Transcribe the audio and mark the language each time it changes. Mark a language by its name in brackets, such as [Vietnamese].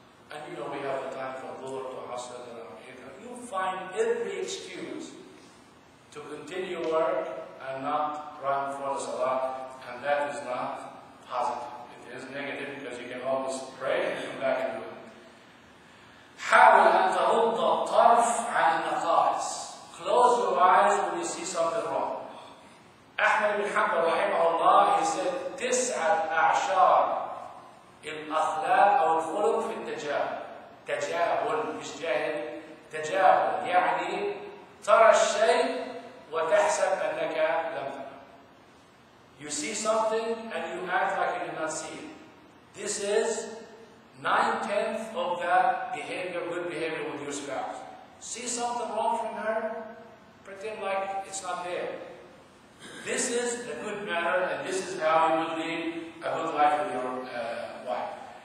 [English] And we have the time from Dhuhr to Asr. You find every excuse to continue work and not run for the salah, and that is not positive. It is negative because you can always pray and come back and do it. [Arabic] حاول أن تغض الطرف عن النقائص. [English] Close your eyes when you see something wrong. Ahmad bin Hanbal rahimahullah, he said, [Arabic] 9 أعشار الأخلاق أو الخلق في التجاهل. تجاهل مش جاهل. تجاهل يعني ترى الشيء وتحسب أنك لم ترى. [English] You see something and you act like you did not see it. This is 9/10 of that behavior, good behavior with your spouse. See something wrong from her, pretend like it's not there. This is a good manner, and this is how you will lead a good life with your wife.